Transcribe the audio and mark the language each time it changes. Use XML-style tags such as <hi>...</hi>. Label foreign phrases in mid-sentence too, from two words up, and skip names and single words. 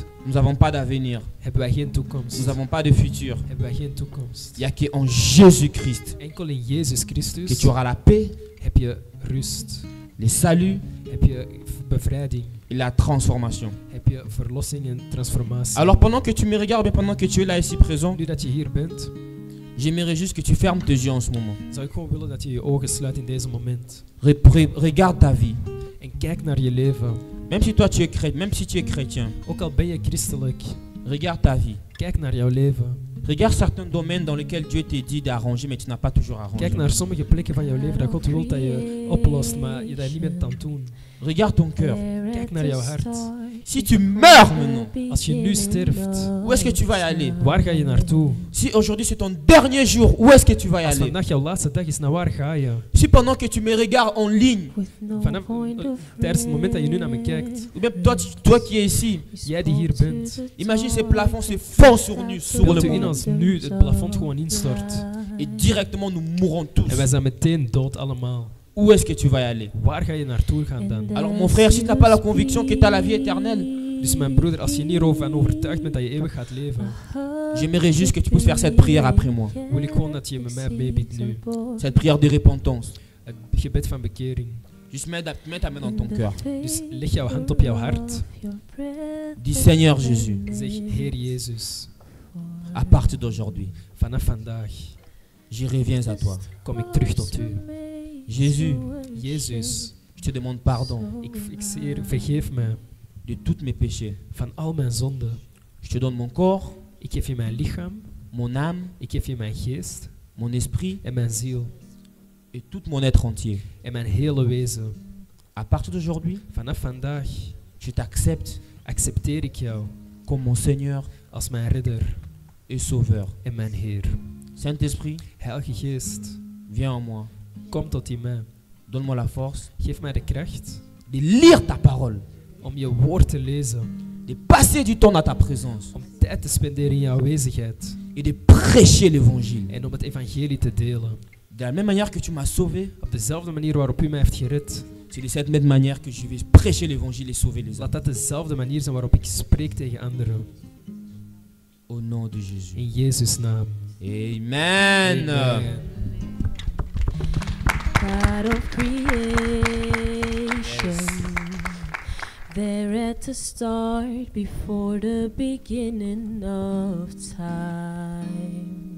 <fr>nous n'avons pas d'avenir.</fr> <nl>hebben wij geen toekomst.</nl> <fr>Nous n'avons pas de futur.</fr> <nl>Hebben wij geen toekomst.</nl> <fr>Il n'y a qu'en Jésus-Christ</fr> <nl>Enkel in Jezus</nl> <fr>que</fr> <nl>Christus</nl> <fr>tu auras la paix,</fr> <nl>heb je rust,</nl> <fr>le salut</fr> <nl>heb je bevrijding,</nl> <fr>et la transformation.</fr> <nl>heb je verlossing en transformatie.</nl> <fr>Alors pendant que tu me regardes, bien pendant que tu es là ici présent,</fr> <nl>Nu dat je hier bent,</nl> <fr>j'aimerais juste que tu fermes tes yeux en ce moment.</fr> <nl>zou ik gewoon willen dat je je ogen sluit in deze moment.</nl> <fr>Regarde ta vie.</fr> <nl>En kijk naar je leven.</nl> <fr>Même si toi tu es chrétien, même si tu es chrétien,</fr> <nl>Ook al ben je christelijk,</nl> <fr>regarde ta vie.</fr> <nl>kijk naar jouw leven.</nl> <fr>Regarde certains domaines dans lesquels Dieu t'a dit d'arranger, mais tu n'as pas toujours arrangé.</fr> <nl>Kijk naar sommige plekken van jouw leven dat God wil dat je oplost, maar je dat niet bent aan het doen.</nl> <fr>Regarde ton cœur.</fr> <nl>Kijk naar jouw hart.</nl> <fr>Si tu meurs maintenant,</fr> <nl>Als je nu sterft,</nl> <fr>où est-ce que tu vas y aller?</fr> <nl>waar ga je naartoe?</nl> <fr>Si aujourd'hui c'est ton dernier jour, où est-ce que tu vas y</fr> <nl>Als</nl> <fr>aller?</fr> <nl>vandaag jouw laatste dag is, naar waar ga je?</nl> <fr>Si pendant que tu me regardes en ligne,</fr> <nl>Vanaf tijdens het moment dat je nu naar me kijkt,</nl> <fr>ou même toi qui es ici,</fr> <nl>jij die hier bent,</nl> <fr>imagine ces plafonds se font sur nous, sur</fr> <nl>wilt</nl> <fr>le</fr> <nl>u in</nl> <fr>monde.</fr> <nl>als nu het plafond gewoon instort.</nl> <fr>Et directement nous mourrons tous.</fr> <nl>En wij zijn meteen dood allemaal.</nl> <fr>Où est-ce que tu vas y aller?</fr> <nl>Waar ga je naartoe gaan dan?</nl> <fr>Alors mon frère, si tu n'as pas la conviction que tu as la vie éternelle,</fr> <nl>Dus mijn broeder, als je niet erover overtuigd bent dat je eeuwig gaat leven,</nl> <fr>j'aimerais juste que tu puisses faire cette prière après moi.</fr> <nl>wil ik gewoon dat je met mij meebidt nu.</nl> <fr>Cette prière de repentance.</fr> <nl>Het gebed van bekering.</nl> <fr>Juste mets ta main dans ton cœur.</fr> <nl>Dus leg jouw hand op jouw hart.</nl> <fr>Dis Seigneur Jésus,</fr> <nl>Zeg, Heer Jezus,</nl> <fr>à partir d'aujourd'hui,</fr> <nl>vanaf vandaag</nl> <fr>je reviens à toi.</fr> <nl>kom ik terug tot u.</nl> <fr>Jésus,</fr> <nl>Jezus,</nl> <fr>je te demande pardon</fr> <nl>vergeef mij</nl> <fr>de tous mes péchés.</fr> <nl>van al mijn zonden.</nl> <fr>Je te donne mon corps,</fr> <nl>Ik geef je mijn lichaam,</nl> <fr>mon âme,</fr> <nl>ik geef je mijn geest</nl> <fr>mon esprit</fr> <nl>en mijn ziel</nl> <fr>et tout mon être entier.</fr> <nl>en mijn hele wezen.</nl> <fr>À partir d'aujourd'hui,</fr> <nl>Vanaf vandaag</nl> <fr>je t'accepte</fr> <nl>accepteer ik jou</nl> <fr>comme mon Seigneur</fr> <nl>als mijn redder</nl> <fr>et Sauveur.</fr> <nl>en mijn Heer.</nl> <fr>Saint-Esprit,</fr> <nl>Heilige Geest,</nl> <fr>viens en moi.</fr> <nl>kom tot in mij.</nl> <fr>Donne-moi la force</fr> <nl>Geef mij de kracht</nl> <fr>de lire ta parole,</fr> <nl>om je woord te lezen,</nl> <fr>de passer du temps dans ta présence</fr> <nl>om tijd te spenderen in jouw aanwezigheid</nl> <fr>et de prêcher l'évangile.</fr> <nl>en om het evangelie te delen.</nl> <fr>De la même manière que tu m'as sauvé,</fr> <nl>Op dezelfde manier waarop u mij heeft gered,</nl> <fr>c'est de cette même manière que je vais prêcher l'évangile et sauver les</fr> <nl>laat</nl> <fr>hommes.</fr> <nl>dat dezelfde manier zijn waarop ik spreek tegen anderen.</nl> <fr>Au nom de Jésus.</fr> <nl>In Jezus' naam.</nl> <fr>Amen.</fr> <nl>Amen.</nl> <en>God of creation, there at the start, before the beginning of time.</en>